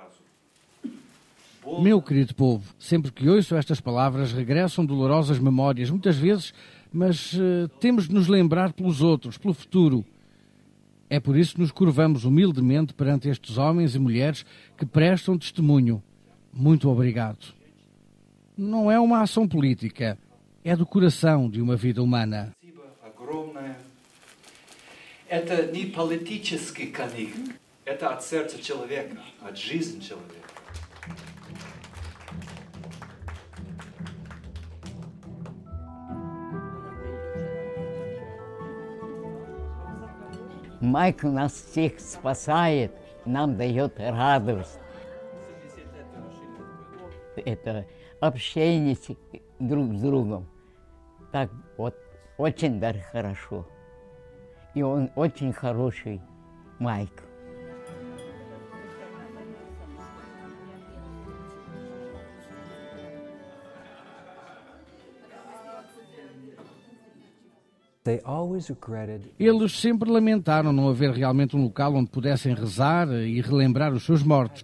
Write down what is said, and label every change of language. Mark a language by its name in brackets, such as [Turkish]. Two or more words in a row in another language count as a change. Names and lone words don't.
[Portuguese] Meu querido povo, sempre que ouço estas palavras, regressam dolorosas memórias, muitas vezes, mas temos de nos lembrar pelos outros, pelo futuro. É por isso que nos curvamos humildemente perante estes homens e mulheres que prestam testemunho. Muito obrigado. Não é uma ação política, é do coração de uma vida humana. [Russian] Это не политический конфликт, это от сердца человека, от жизни человека. Майк нас всех спасает, нам дает радость. Это общение друг с другом. Так вот, очень даже хорошо. И он очень хороший, Майк. [Portuguese] Eles sempre lamentaram não haver realmente um local onde pudessem rezar e relembrar os seus mortos.